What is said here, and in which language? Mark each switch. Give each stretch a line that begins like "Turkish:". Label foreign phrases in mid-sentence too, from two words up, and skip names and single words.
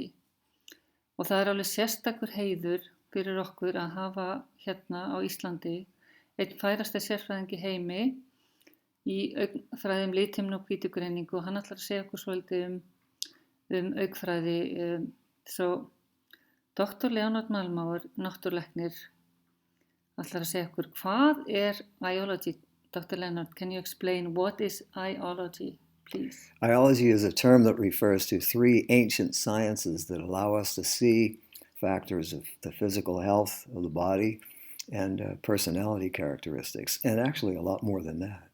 Icelandic: Og það er alveg sérstakur heiður fyrir okkur að hafa hérna á Íslandi einn færasta sérfræðing í heimi í augnfræðum, lithimnu og hvítugreiningu og hann ætlar að segja okkur svolítið um augnfræði.
English: So Dr.
Icelandic: Leonard Mehlmauer, náttúrulæknir, ætlar að segja okkur hvað iriodology?
English: Dr. Leonard, can you explain what is iriodology, please? Iriology is a term that refers to three ancient sciences that allow us to see factors of the physical health of the body and personality characteristics, and actually a lot more than that.